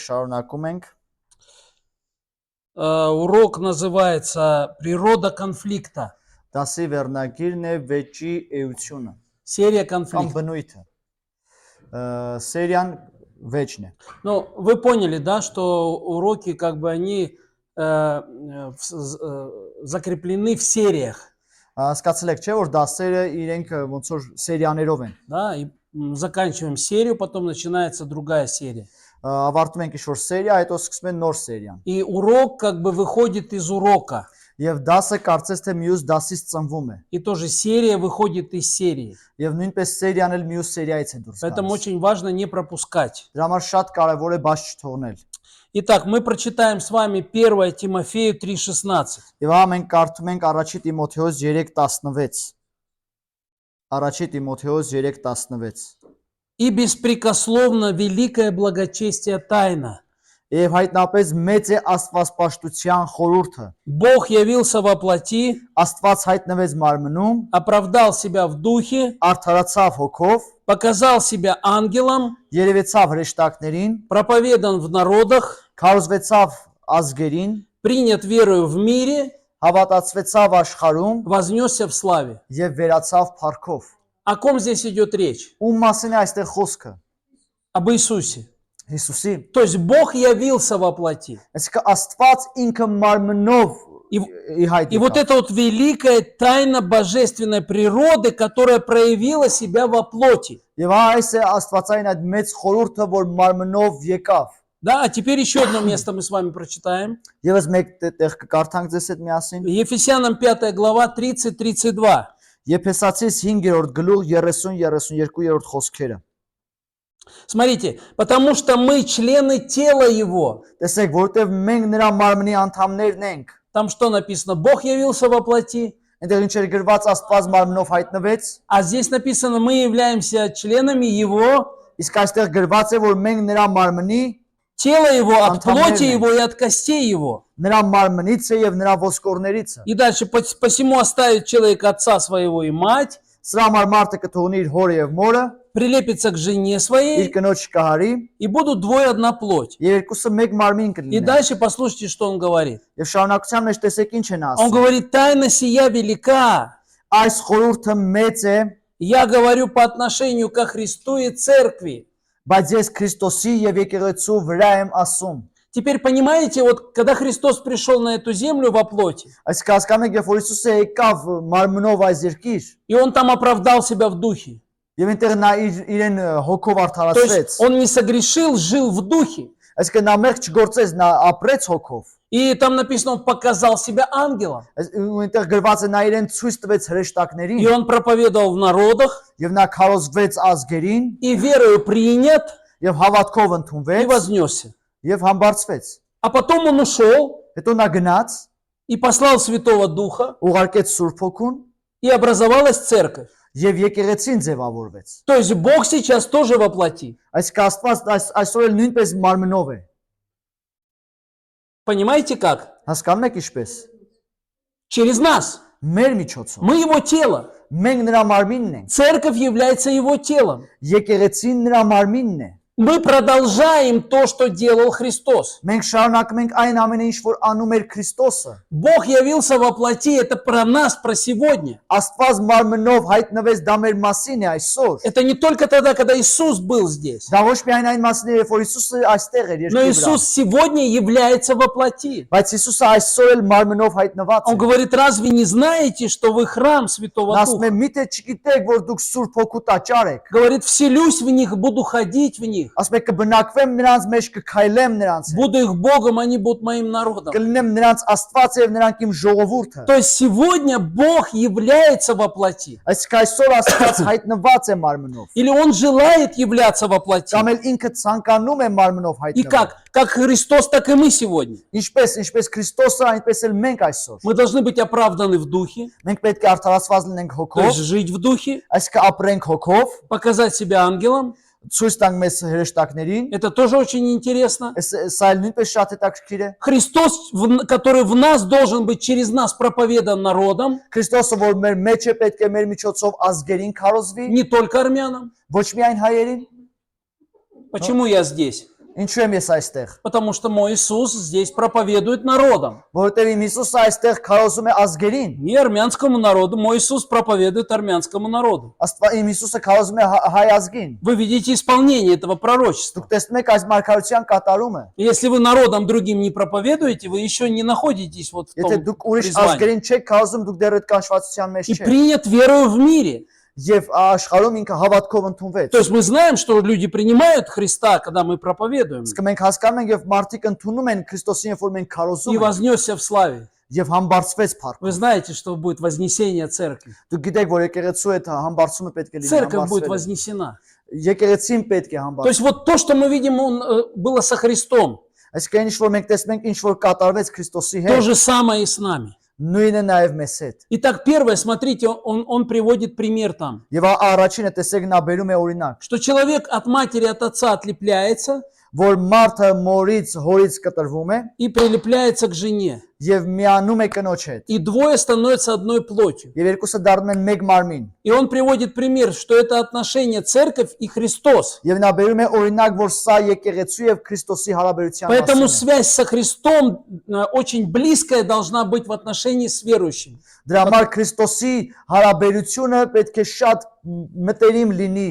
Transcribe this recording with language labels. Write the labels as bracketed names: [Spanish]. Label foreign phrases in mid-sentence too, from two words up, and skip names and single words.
[Armenian] շարունակում ենք։ [Russian] Урок называется «Природа конфликта». [Armenian] Դասի վերնագիրն է վեճի էությունը [Russian] Серия [Armenian] կամ [Russian] конфликтов. [Armenian] բնույթը։ Սերիան վեճն է։ [Russian] Ну, вы поняли, да, что уроки, как бы, они закреплены в сериях. [Armenian] Հասկացել եք, չէ՞ որ դասերը իրենք ոնց որ սերիաներով են։ [Russian] Да, и заканчиваем серию, потом начинается другая серия. [Armenian] Ավարտում ենք ինչ-որ սերիա, հետո սկսում են նոր սերիան։ [Russian] И урок как бы выходит из урока. [Armenian] Եվ դասը կարծես թե մյուս դասից ծնվում է։ [Russian] И тоже серия выходит из серии. [Armenian] Եվ նույնպես սերիան էլ мյուս սերիայից է դուրս [Russian] Поэтому [Armenian] գալիս։ [Russian] очень важно не пропускать. [Armenian] Դրա համար շատ կարևոր է բաց չթողնել։ [Russian] Итак, мы прочитаем с вами 1 Тимофею 3:16. [Armenian] Եվ ահա մենք կարդում ենք Առաջի Տիմոթեոս 3:16։ Առաջի Տիմոթեոս 3:16։ [Russian] И беспрекословно великое благочестие тайна. [Armenian] Եվ հայտնապես մեծ է Աստվածպաշտության խորհուրդը։ [Russian] Бог явился во плоти, [Armenian] Աստված հայտնվեց մարմնում, [Russian] оправдал себя в духе, [Armenian] արդարացավ հոգով, [Russian] показал себя ангелом, [Armenian] երևեցավ հրեշտակներին, [Russian] проповедан в народах, [Armenian] քարոզվեցավ ազգերին, [Russian] принят верою в мире, [Armenian] հավատացվեցավ աշխարհում [Russian] вознесся в славе. [Armenian] եւ վերացավ փառքով։ [Russian] О ком здесь идет речь? [Armenian] Ում մասին է այստեղ խոսքը։ [Russian] Об Иисусе. [Armenian] Հիսուսի։ [Russian] То есть Бог явился во плоти. [Armenian] Այսինքն Աստված ինքը մարմնով [Russian] И [Armenian] հայտնի [Russian] вот эта вот великая тайна божественной природы, которая проявила себя во плоти. [Armenian] Եվ այս է Աստվածային այդ մեծ խորհուրդը, որ մարմնով եկավ։ [Russian] Да, а теперь еще одно место мы с вами прочитаем. [Armenian] Եվս մեկ տեղ կկարդանք ձեզ հետ միասին։ [Russian] Ефесянам 5 глава 30-32. [Armenian] Եփեսացիս 5-րդ գլուխ 30-32-րդ խոսքերը։ [Russian] Смотрите, потому что мы члены тела Его. [Armenian] Տեսեք, որտեվ մենք նրա մարմնի անդամներն ենք։ [Russian] Там что написано? Бог явился во плоти. [Armenian] Այնտեղ ինչ էր գրված Աստված մարմնով հայտնվեց, [Russian] А здесь написано, мы являемся членами Его, [Armenian] իսկ այստեղ գրված է, որ մենք нրա մարմնի, [Russian] тела Его, от Антонелли. плоти Его и от костей Его. [Armenian] նրա մարմնից է եւ նրա ոսկորներից է։ [Russian] И дальше, посему оставит человек отца своего и мать, [Armenian] Սրա համար մարդը կթողնի իր հորը եւ մորը, [Russian] прилепится к жене [Armenian] իր [Russian] своей, [Armenian] կնոջ կհարի, [Russian] и будут двое одна плоть. [Armenian] եւ երկուսը մեկ մարմին [Russian] И [Armenian] կլինեն։ [Russian] дальше послушайте, что он говорит. [Armenian] Եվ շարունակության մեջ տեսեք ինչ են [Russian] Он [Armenian] ասում։ [Russian] говорит, тайна сия велика. [Armenian] Այս խորհուրդը մեծ է, [Russian] Я говорю по отношению ко Христу и церкви. [Armenian] բայց ես Քրիստոսի եւ եկեղեցու վրա եմ ասում։ [Russian] Теперь понимаете, вот когда Христос пришел на эту землю во плоти, [Armenian] Այս կասկանում եք, երբ որ Հիսուսը եկավ մարմնով այս երկիր, [Russian] и Он там оправдал себя в духе. [Armenian] եւ այնտեղ նա իրեն հոգով [Russian] То [Armenian] արդարացրեց։ [Russian] есть Он не согрешил, жил в духе. [Armenian] Այսինքն նա մեղք չգործեց, նա ապրեց հոգով։ [Russian] И там написано, Он показал себя ангелом. [Armenian] Այնտեղ գրված է նա իրեն ցույց տվեց հրեշտակներին [Russian] И Он проповедовал в народах, [Armenian] եւ նա քարոզվեց ազգերին [Russian] и верою принят, [Armenian] եւ հավատքով [Russian] и [Armenian] ընդունվեց [Russian] вознесся. [Armenian] եւ համբարձվեց։ [Russian] А потом Он ушел [Armenian] Հետո նա գնաց, [Russian] и послал Святого Духа, [Armenian] ուղարկեց Սուրբ Հոգուն [Russian] и образовалась церковь. [Armenian] եւ եկեղեցին ձևավորվեց։ [Russian] То есть Бог сейчас тоже во плоти. [Armenian] Այսինքն Աստված այսօր էլ նույնպես մարմնով է։ [Russian] Понимаете как? [Armenian] Հասկանում եք ինչպես։ [Russian] Через нас. [Armenian] Մեր միջոցով։ [Russian] Мы Его тело. [Armenian] Մենք նրա մարմինն ենք։ [Russian] Церковь является Его телом. [Armenian] Եկեղեցին նրա մարմինն է։ [Russian] Мы продолжаем то, что делал Христос. [Armenian] Մենք շարունակում ենք այն ամենը, ինչ որ անում էր Քրիստոսը։ [Russian] Бог явился во плоти, это про нас, про сегодня. [Armenian] Աստված մարմնով հայտնվեց դա մեր մասին է այսօր։ [Russian] Это не только тогда, когда Иисус был здесь. [Armenian] Դա ոչ միայն այն մասին է, երբ որ Հիսուսը այստեղ էր [Russian] Но [Armenian] երկրի վրա, [Russian] Иисус сегодня является во плоти. [Armenian] բայց Հիսուսը այսօր էլ մարմնով հայտնված [Russian] Он [Armenian] է։ [Russian] говорит, разве не знаете, что вы храм Святого [Armenian] Նա ասում [Russian] Духа? [Armenian] է, միթե չգիտեք, որ դուք Սուրբ Հոգու տաճար եք։ [Russian] Говорит, вселюсь в них, буду ходить в них. [Armenian] Ասում է կբնակվեմ նրանց մեջ, կքայլեմ նրանց հետ, [Russian] Буду их Богом, они будут моим народом. [Armenian] կլինեմ նրանց Աստված եւ նրանք իմ ժողովուրդը։ [Russian] То есть сегодня Бог является во плоти. [Armenian] Այսինքն այսօր Աստված հայտնված է մարմնով։ [Russian] Или Он желает являться во плоти. [Armenian] Կամ էլ ինքը ցանկանում է մարմնով [Russian] И [Armenian] հայտնվել։ [Russian] как Христос, так и мы сегодня. [Armenian] Ինչպես Քրիստոսը, այնպես էլ մենք այսօր։ [Russian] Мы должны быть оправданы в духе, [Armenian] Մենք պետք է արդարացված լինենք [Russian] то [Armenian] հոգով, [Russian] есть жить в духе, [Armenian] այսինքն ապրենք հոգով, [Russian] показать себя ангелом. [Armenian] ցույց տանք մեզ հրեշտակներին։ [Russian] Это тоже очень интересно. [Armenian] Սա էլ նույնպես շատ հետաքրքիր է։ [Russian] Христос, который в нас должен быть через нас проповедан народом, [Armenian] Քրիստոսը, որ մեր մեջ է, պետք է մեր միջոցով ազգերին քարոզվի, [Russian] не только армянам. [Armenian] ոչ միայն հայերին։ [Russian] Почему я здесь? [Armenian] Ինչու եմ ես այստեղ։ [Russian] Потому что мой Иисус здесь проповедует народам. [Armenian] Որովհետև իմ Հիսուսը այստեղ քարոզում է ազգերին։ [Russian] Не армянскому народу, мой Иисус проповедует армянскому народу. [Armenian] Իմ Հիսուսը քարոզում է հայ ազգին։ [Russian] Вы видите исполнение этого пророчества. [Armenian] Դուք տեսնում եք այս մարգարության կատարումը։ [Russian] Если вы народам другим не проповедуете, вы еще не находитесь вот в [Armenian] Եթե [Russian] том [Armenian] դուք ուրիշ [Russian] призвании. [Armenian] ազգերին չեք քարոզում, դուք դեռ այդ կանչվածության մեջ [Russian] И [Armenian] չեք։ [Russian] принят верою в мире. [Armenian] Եվ աշխարհում ինքը հավատքով ընդունվեց։ [Russian] То есть мы знаем, что люди принимают Христа, когда мы проповедуем, [Armenian] Իսկ մենք հասկանում ենք եւ մարդիկ ընդունում են Քրիստոսին, երբ որ մենք [Russian] и [Armenian] քարոզում ենք [Russian] вознесся в славе. [Armenian] եւ համբարձվեց փառք։ [Russian] Вы знаете, что будет вознесение церкви. [Armenian] Դուք գիտեք, որ եկեղեցու այդ համբարձումը պետք է լինի, [Russian] Церковь будет [Armenian] համբարձվել։ [Russian] вознесена. [Armenian] Եկեղեցին պետք է [Russian] То [Armenian] համբարձվի։ [Russian] есть вот то, что мы видим, было со Христом, [Armenian] Այսինքն ինչ որ մենք տեսնում ենք, ինչ որ կատարվեց Քրիստոսի [Russian] то [Armenian] հետ, [Russian] же самое и с нами. [Armenian] նույնը նաեւ մեզ հետ։ [Russian] Итак, первое, смотрите, он приводит пример там, [Armenian] Եվ առաջինը տեսեք նա բերում է օրինակ, [Russian] что человек от матери, от отца отлепляется [Armenian] որ մարդը մորից հորից կտրվում է [Russian] и прилепляется к жене. [Armenian] եւ միանում է կնոջ հետ։ [Russian] И двое становятся одной плотью. [Armenian] Եվ երկուսը դառնում են մեկ մարմին։ [Russian] И он приводит пример, что это отношение церковь и Христос. [Armenian] Եվ նա բերում է օրինակ, որ սա եկեղեցու եւ Քրիստոսի հարաբերության [Russian] Поэтому [Armenian] մասին է։ [Russian] связь со Христом очень близкая должна быть в отношении с верующим. [Armenian] Դրա համար Քրիստոսի հարաբերությունը պետք է շատ մտերիմ լինի։